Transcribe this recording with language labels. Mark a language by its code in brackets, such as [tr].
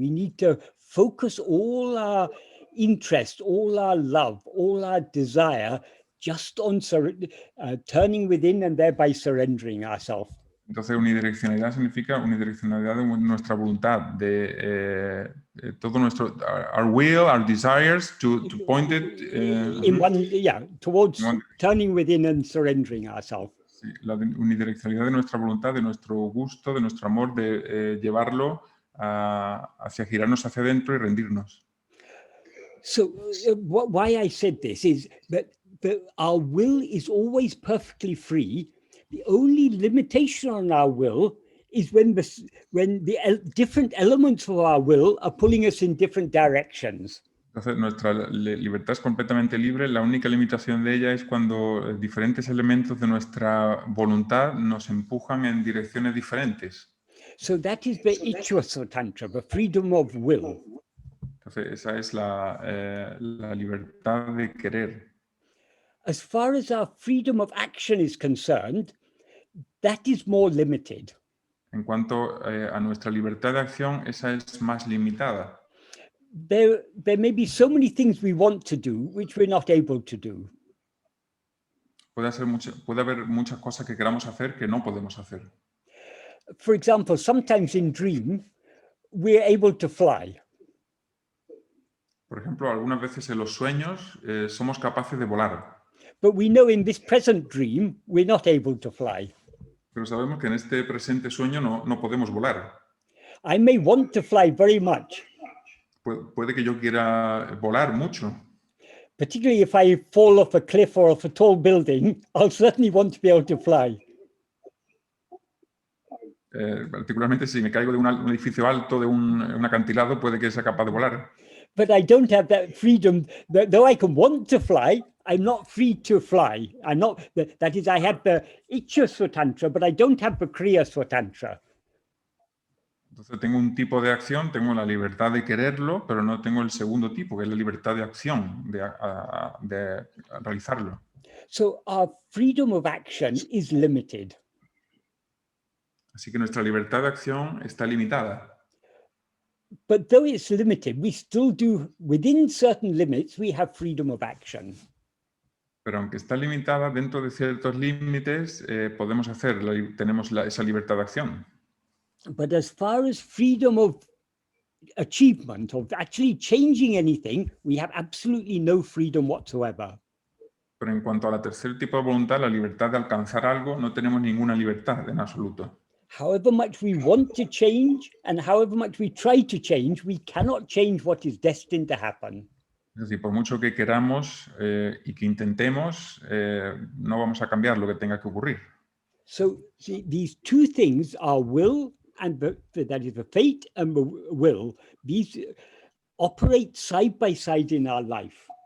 [en] We need to focus all our interest, all our love, all our desire just on turning within and thereby surrendering ourselves. [es] Entonces, unidireccionalidad significa unidireccionalidad de nuestra voluntad, de todo nuestro, [en] our will, our desires, to point it in one, towards turning within and surrendering ourselves. [es] Sí, la unidireccionalidad de nuestra voluntad, de nuestro gusto, de nuestro amor, de llevarlo hacia girarnos hacia adentro y rendirnos. [en] So why I said this is that our will is always perfectly free. The only limitation on our will is when the different elements of our will are pulling us in different directions. [es] Entonces, nuestra libertad es completamente libre. La única limitación de ella es cuando diferentes elementos de nuestra voluntad nos empujan en direcciones diferentes. [en] So that is the Ichvasvatantra, the freedom of will. [es] Entonces, esa es la libertad de querer. [en] As far as our freedom of action is concerned, that is more limited. [es] En cuanto a nuestra libertad de acción, esa es más limitada. [en] There may be so many things we want to do which we're not able to do. [es] Puede haber muchas cosas que queramos hacer que no podemos hacer. [en] For example, sometimes in dream, we're able to fly. [es] Por ejemplo, algunas veces en los sueños somos capaces de volar. [en] But we know in this present dream, we're not able to fly. [es] Pero sabemos que en este presente sueño no podemos volar. [en] I may want to fly very much. [es] Puede que yo quiera volar mucho. [en] Particularly if I fall off a cliff or off a tall building, I'll certainly want to be able to fly. [es] Particularmente si me caigo de un edificio alto, de un acantilado, puede que sea capaz de volar. [en] But I don't have that freedom. Though I can want to fly, I'm not free to fly. I'm not. That is, I have the Ichcha Swatantra, but I don't have the Kriya Swatantra. [es] Entonces tengo un tipo de acción, tengo la libertad de quererlo, pero no tengo el segundo tipo, que es la libertad de acción, de realizarlo. [en] So our freedom of action is limited. [es] Así que nuestra libertad de acción está limitada. [en] But though it's limited, we still do, within certain limits, we have freedom of action. [es] Pero aunque está limitada, dentro de ciertos límites podemos tenemos esa libertad de acción. [en] But as far as freedom of achievement, of actually changing anything, we have absolutely no freedom whatsoever. [es] Pero en cuanto a la tercer tipo de voluntad, la libertad de alcanzar algo, no tenemos ninguna libertad en absoluto. [en] However much we want to change and however much we try to change, we cannot change what is destined to happen. [es] Es decir, por mucho que queramos y que intentemos, no vamos a cambiar lo que tenga que ocurrir. [en] So these two things are will and that is the fate and the will. These operate side by side in our life.